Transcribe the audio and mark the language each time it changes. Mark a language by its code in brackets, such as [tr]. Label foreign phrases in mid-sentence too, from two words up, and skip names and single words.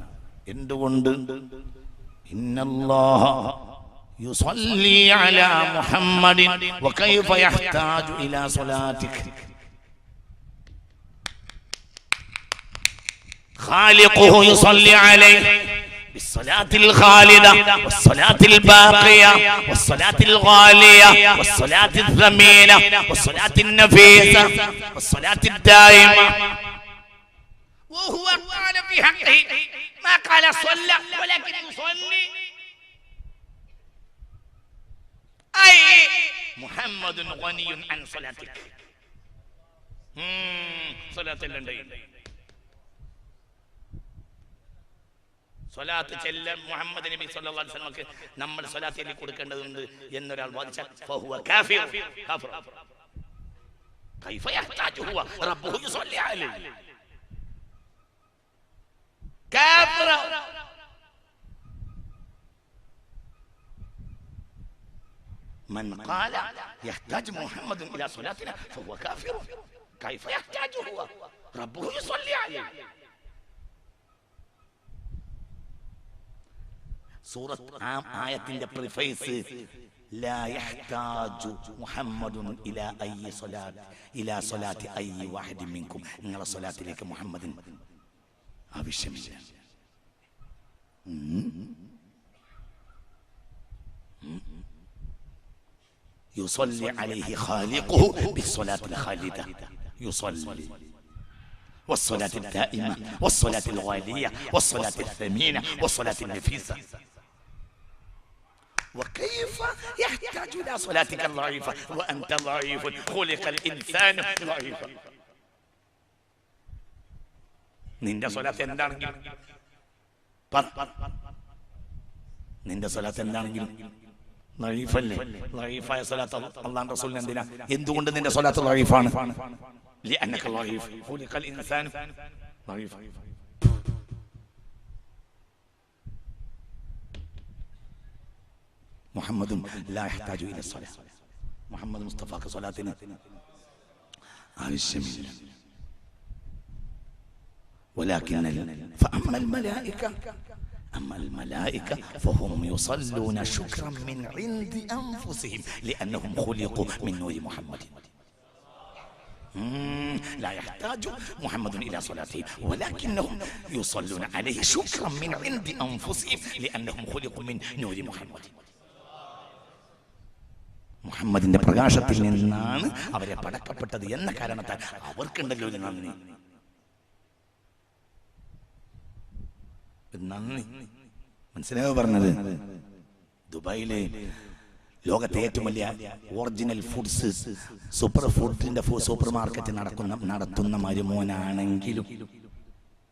[ml] എന്തുകൊണ്ട്? [ar] إن الله يصلي على محمد وكيف يحتاج إلى صلاتك. خالقه يصلي عليه بالصلاة الخالدة والصلاة الباقية والصلاة الغالية والصلاة الثمينة والصلاة النفيسة والصلاة الدائمة. وهو قال في حقه ما قال صلى ولكن يصلي. أي محمد غني عن صلاتك. صلاة اللندين. [ml] സ്വലാത്ത് ചെല്ലാൻ മുഹമ്മദ് നബി [ar] صلى الله عليه وسلم [ml] നമ്മൾ സ്വലാത്തിൽ കൊടുക്കേണ്ടതുണ്ട് എന്നൊരാൾ വാദിച്ചാൽ [ar] فهو كافر. كافر. كيف يحتاج هو ربه يصلي عليه. കാഫിർ. من قال يحتاج محمد الى صلاتنا فهو كافر. كيف يحتاج هو ربه يصلي عليه. [ml] സൂറത്ത് ആയത്തിന്റെ പ്രിഫേസ് [ar] لا يحتاج محمد الى اي صلاه الى صلاه اي واحد منكم. [ml] നിങ്ങളുടെ സ്വലാത്തിലേക്ക് മുഹമ്മദിന് ആവശ്യമില്ല. [ar] يصلي عليه خالقه بالصلاه الخالده. يصلي والصلاه الدائمه والصلاه الغاليه والصلاه الثمينه والصلاه النفيسه. وكيف يحتاج إلى صلاتك الضعيفة وأنت ضعيف خلق الإنسان ضعيفا. [ml] നിന്റെ സ്വലാത്ത് എന്താണെങ്കിലും നിന്റെ സ്വലാത്ത് എന്താണെങ്കിലും ളഈഫല്ലേ? ളഈഫായ സ്വലാത്ത് അല്ലാഹുവിന്റെ റസൂലിന് എന്തിനാ? എന്തുകൊണ്ട് നിന്റെ സ്വലാത്ത് ളഈഫാണ്? [ar] لأنك ضعيف خلق الإنسان ضعيفا. محمد لا يحتاج إلى الصلاة. محمد مصطفى كصلاتنا ആവശ്യമില്ല. ولكن فأما الملائكة أما الملائكة فهم يصلون شكرا من عند أنفسهم لأنهم خلقوا من نور محمد. لا يحتاج محمد إلى صلاته ولكنهم يصلون عليه شكرا من عند أنفسهم لأنهم خلقوا من نور محمد. [ml] മുഹമ്മദിന്റെ പ്രകാശത്തിൽ നിന്നാണ് അവരെ പടക്കപ്പെട്ടത് എന്ന കാരണത്താൽ അവർക്കുണ്ടല്ലോ ഒരു നന്ദി. നന്ദി മനസ്സിലായോ പറഞ്ഞത്? ദുബായിലെ ലോകത്തെ ഏറ്റവും വലിയ ഒറിജിനൽ ഫുഡ്സ് സൂപ്പർ ഫുഡിന്റെ [en] super market [ml] നടത്തുന്ന മരുമോനാണെങ്കിലും